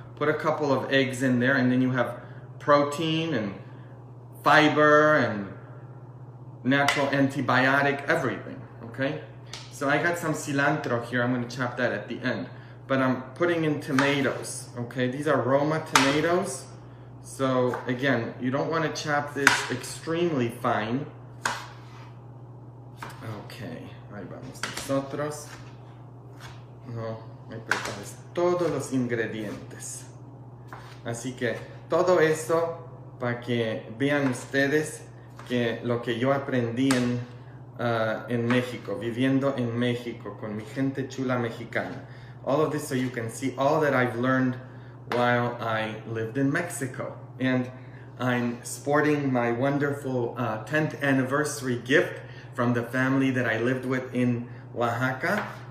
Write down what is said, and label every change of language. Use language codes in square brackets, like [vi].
[en] Put a couple of eggs in there and then you have protein and fiber and natural antibiotic, everything, okay? So I got some cilantro here. I'm gonna chop that at the end. But I'm putting in tomatoes, okay? These are Roma tomatoes. So again, you don't want to chop this extremely fine. [es] Okay, ahí vamos nosotros. No, me prepares todos los ingredientes. Así que todo eso para que vean ustedes que lo que yo aprendí en México, viviendo en México con mi gente chula mexicana. [en] All of this so you can see all that I've learned while I lived in Mexico. And I'm sporting my wonderful 10th anniversary gift from the family that I lived with in Oaxaca.